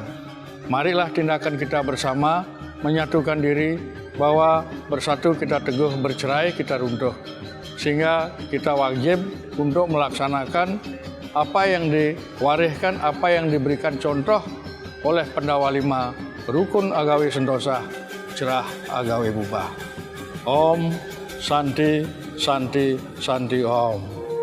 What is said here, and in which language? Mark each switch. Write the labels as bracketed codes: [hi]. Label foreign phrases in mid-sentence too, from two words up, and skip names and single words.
[id] Marilah tindakan kita bersama menyatukan diri bahwa bersatu kita teguh, bercerai kita runtuh. Sehingga kita wajib untuk melaksanakan apa yang diwariskan, apa yang diberikan contoh oleh Pandawa Lima, [jv] rukun agawi sentosa, cerah agawi bubah. [sa] Om Santi Santi Santi Om.